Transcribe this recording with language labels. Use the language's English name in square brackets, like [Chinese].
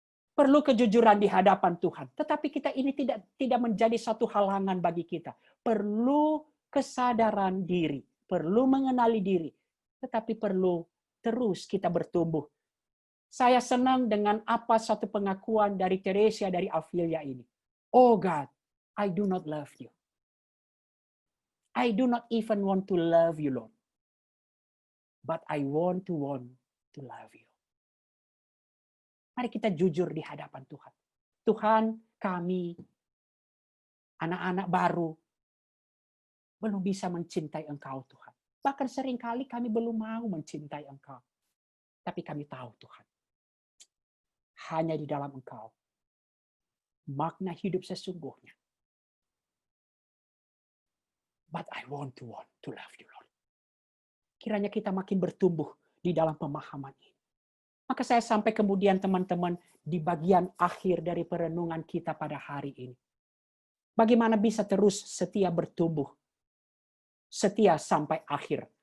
[Indonesian] Perlu kejujuran di hadapan Tuhan. Tetapi kita ini tidak menjadi satu halangan bagi kita. Perlu kesadaran diri. Perlu mengenali diri. Tetapi perlu terus kita bertumbuh. Saya senang dengan apa satu pengakuan dari Teresia dari Avilia ini. [English] Oh God, I do not love you. I do not even want to love you, Lord. But I want to love you. [Indonesian] Mari kita jujur di hadapan Tuhan. Tuhan, kami, anak-anak baru, belum bisa mencintai Engkau, Tuhan. Bahkan seringkali kami belum mau mencintai Engkau. Tapi kami tahu, Tuhan, hanya di dalam Engkau, makna hidup sesungguhnya. [English] But I want to love you, Lord. [Indonesian] Kiranya kita makin bertumbuh di dalam pemahaman ini. Maka saya sampai kemudian teman-teman di bagian akhir dari perenungan kita pada hari ini. Bagaimana bisa terus setia bertumbuh, setia sampai akhir.